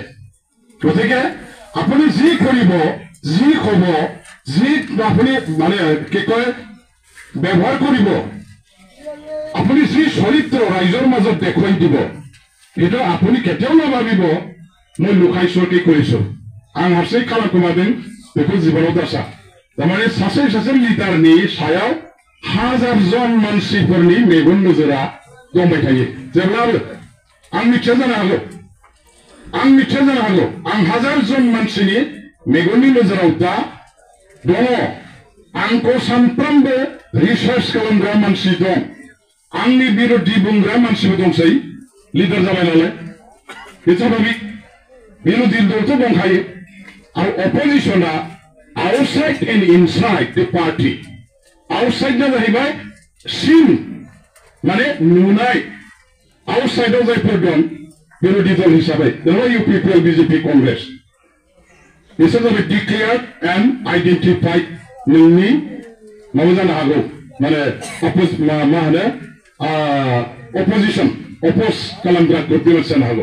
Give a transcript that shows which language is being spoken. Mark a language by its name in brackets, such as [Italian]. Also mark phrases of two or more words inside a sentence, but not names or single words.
[Assamese] গতিকে আপুনি যি কৰিব, যি ক'ব, যি আপুনি মানে কি কয় ব্যৱহাৰ কৰিব, আপুনি যি চৰিত্ৰ ৰাইজৰ মাজত দেখুৱাই দিব, সেইটো আপুনি কেতিয়াও নাভাবিব মই লুকাই চুৰকি কৰিছো, [Bodo] आं हारसिं खालामखौ मादों बेखौ जीवनाव दासा। तारमाने सासे लिडारनि सायाव हाजारजन मानसिफोरनि मेगन नोजोरा दंबाय थायो जेब्लाबो। आं मिथिया जानो हागौ, आं हाजारजन मानसिनि मेगननि नोजोराव दा दङ। आंखौ सानफ्रोमबो रिसार्च खालामग्रा मानसि दं, आंनि बिरोधि बुंग्रा मानसिबो दंसै, लिडार जाबाय नालाय बे स्वाभाबिक। बिरोधि दलथ' दंखायो, आरो अपोजिशना [English] outside and inside the party. [Bodo] आउटसाइडना जाहैबाय सिन माने नुनाय, आउटसाइडआव जायफोर दं बिरोधि दल हिसाबै जेनेबा UPPL BJP कंग्रेस, बिसोर जाबाय [English] declared and identified [Bodo] नोंनि माबा जानो हागौ माने मा होनो [English] opposition oppose [Bodo] खालामग्रा ग्रुप जानो हागौ।